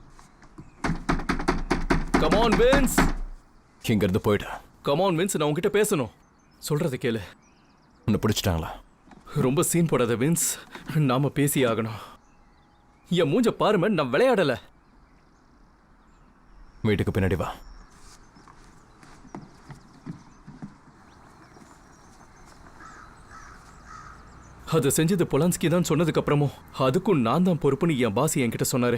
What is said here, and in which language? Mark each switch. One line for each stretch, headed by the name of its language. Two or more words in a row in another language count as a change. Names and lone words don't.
English: Come on, Vince!
Tamil: இங்க இருந்து போயிடு.
English: Come on, Vince,
Tamil: நான் உன்கிட்ட பேசணும். சொல்றதை கேளு. உன்னை பிடிச்சிட்டாங்களா? ரொம்ப சீன் போடாத வின்ஸ். நாம பேசி ஆகணும். என் மூஞ்ச பாருமே, நான் விளையாடல. வீட்டுக்கு பின்னாடி வா. அதை செஞ்சது பொலான்ஸ்கி தான் சொன்னதுக்கு அப்புறமும் அதுக்கும் நான் தான் பொறுப்புன்னு என் பாஸ் என்கிட்ட சொன்னாரு.